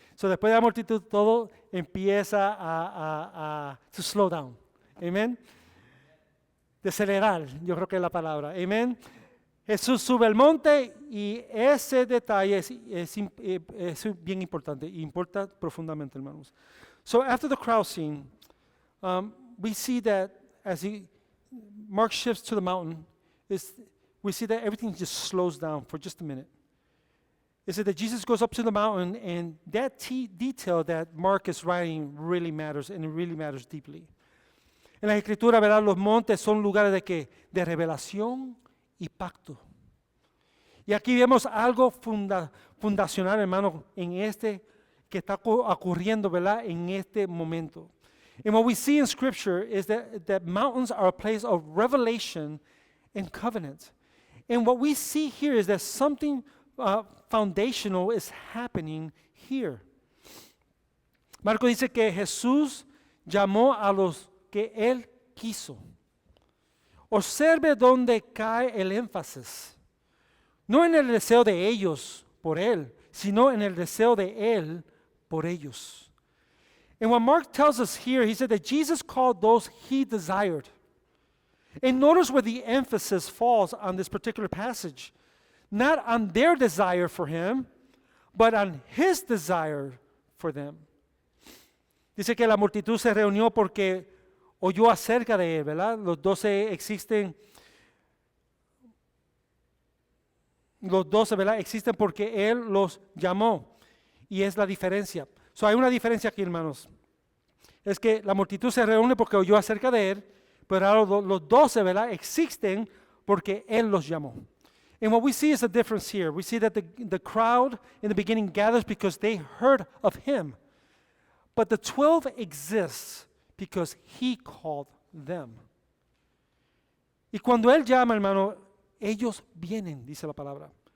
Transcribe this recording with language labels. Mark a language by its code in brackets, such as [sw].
[es] So, después de la multitud, todo empieza a [en] to slow down. [es] Amen. De acelerar, yo creo que es la palabra. Amen. Jesús sube al monte y ese detalle es bien importante, y importa profundamente, hermanos. [en] So after the crowd scene, we see that as Mark shifts to the mountain, we see that everything just slows down for just a minute. It said that Jesus goes up to the mountain, and that detail that Mark is writing really matters, and it really matters deeply. [es] En la Escritura, ¿verdad? Los montes son lugares de ¿qué? De revelación y pacto. Y aquí vemos algo fundacional, hermano, en que está ocurriendo, ¿verdad? En este momento. [en] And what we see in Scripture is that mountains are a place of revelation and covenant. And what we see here is that something foundational is happening here. [es] Marco dice que Jesús llamó a los que Él quiso. Observe dónde cae el énfasis. No en el deseo de ellos por Él, sino en el deseo de Él por ellos. [en] And what Mark tells us here, he said that Jesus called those He desired. And notice where the emphasis falls on this particular passage. Not on their desire for Him, but on His desire for them. [es] Dice que la multitud se reunió porque oyó acerca de Él, ¿verdad? Los 12 existen. Los 12, ¿verdad? Existen porque Él los llamó. Y es la diferencia. So, hay una diferencia aquí, hermanos. Es que la multitud se reúne porque oyó acerca de Él, pero ahora los 12, ¿verdad? Existen porque Él los llamó. [en] And what we see is a difference here. We see that the crowd in the beginning gathers because they heard of Him. But the 12 exists because He called them. [es] Y cuando Él llama, hermano, ellos vienen, dice la palabra.